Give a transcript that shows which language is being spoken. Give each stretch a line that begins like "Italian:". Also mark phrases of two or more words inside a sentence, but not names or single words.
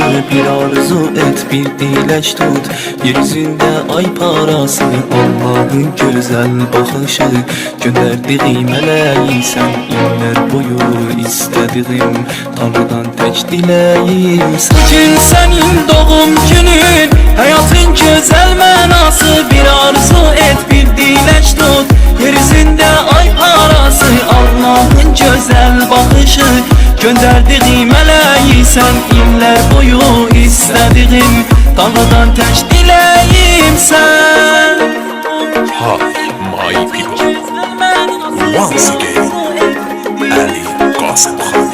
Azerbaijani: Bir arzu et, bir dilək tut, yeryüzündə ay parası. Allah'ın güzel baxışı, göndərdiği mələyi sən. İllər boyu istədiğim, Tanrıdan tək diləyim sən.
Turkish: Bugün senin doğum günün, hayatın güzel mənası.
Azerbaijani: Bir arzu et, bir dilək tut, yeryüzündə ay parası.
Turkish: Allah'ın güzel bakışı, gönderdiği meleği sen. İllər boyu istediğim, Tanrıdan tek dileğim sen.
English: Hi, my people. Once again, Ali Qasim Khan.